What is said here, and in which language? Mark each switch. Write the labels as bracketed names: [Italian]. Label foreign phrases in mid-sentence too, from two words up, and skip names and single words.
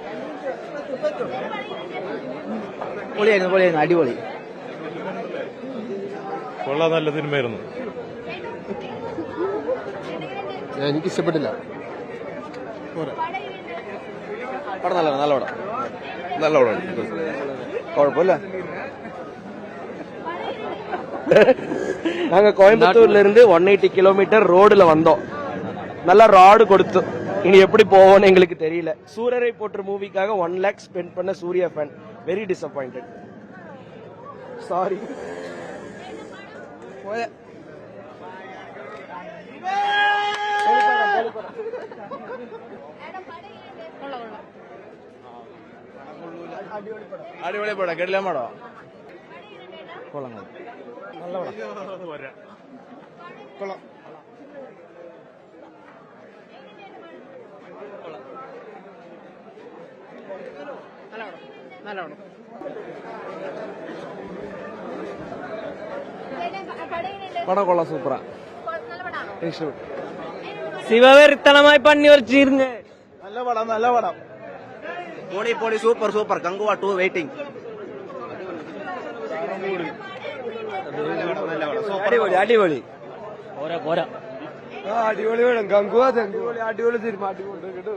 [Malayalam] പൊളിയായിരുന്നു പൊളിയായിരുന്നു അടിപൊളി. കൊള്ളാൻ നല്ല സിനിമയായിരുന്നു. എനിക്ക് ഇഷ്ടപ്പെട്ടില്ല. പടം നല്ല നല്ല പടം നല്ല പടം. കുഴപ്പമില്ല. [Tamil] நாங்க கோயம்புத்தூர்ல இருந்து 180 கிலோமீட்டர் ரோடுல வந்தோம். நல்லா ராடு கொடுத்து இனி எப்படி போவோம்னு எங்களுக்கு தெரியல. சூரரை போற்று மூவிக்காக 1 lakh ஸ்பெண்ட் பண்ண சூர்யா ஃபேன். [English] Very disappointed. Sorry. [Malayalam] അടിപൊളി പടം. കേട്ടില്ല പടം. കൊള്ളാം. നല്ല പടം. കൊള്ളാം. നല്ല പടം. പടം കൊള്ളാം. സൂപ്പറാ. ഇഷ്ടപ്പെട്ടു. [Tamil] சிவவெறித்தனமாய் பண்ணி வச்சிருங்க. [Malayalam] നല്ല പടം നല്ല പടം. [Tamil] போடி போடி சூப்பர் சூப்பர். கங்குவா 2 வெயிட்டிங். [Malayalam] അടിപൊളി അടിപൊളി. പോരാ പോരാ. അടിപൊളി വേണം. ഗംഗുവാ അടിപൊളി അടിപൊളി സിനിമ. അടിപൊളി കേട്ടോ.